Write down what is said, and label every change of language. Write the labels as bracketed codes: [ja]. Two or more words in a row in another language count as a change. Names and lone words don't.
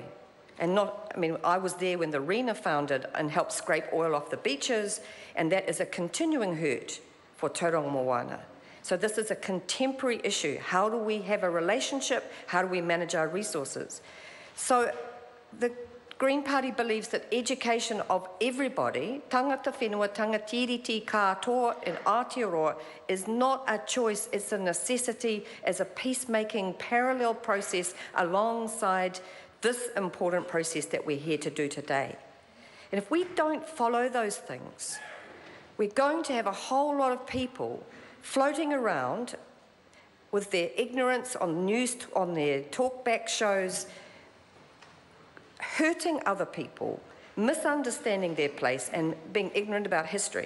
[en] I was there when the Rena founded and helped scrape oil off the beaches, and that is a continuing hurt for Tauranga Moana. So this is a contemporary issue. How do we have a relationship? How do we manage our resources? So the Green Party believes that education of everybody, [mi] tangata whenua, tangatiriti, katoa, and Aotearoa, [en] is not a choice, it's a necessity as a peacemaking parallel process alongside this important process that we're here to do today. And if we don't follow those things, we're going to have a whole lot of people floating around with their ignorance on news, on their talkback shows, hurting other people, misunderstanding their place and being ignorant about history.